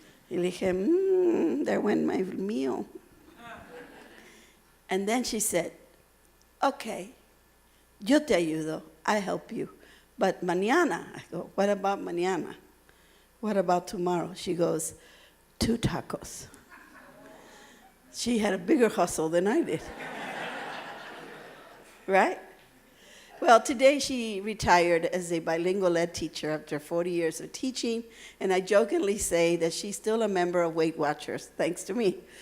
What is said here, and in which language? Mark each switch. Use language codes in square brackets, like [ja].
[es] Y le dije, [en] there went my meal. And then she said, okay, [es] yo te ayudo, [en] I help you. But mañana, I go, what about mañana? What about tomorrow? She goes, 2 tacos. She had a bigger hustle than I did. Right? Well, today she retired as a bilingual ed teacher after 40 years of teaching, and I jokingly say that she's still a member of Weight Watchers, thanks to me.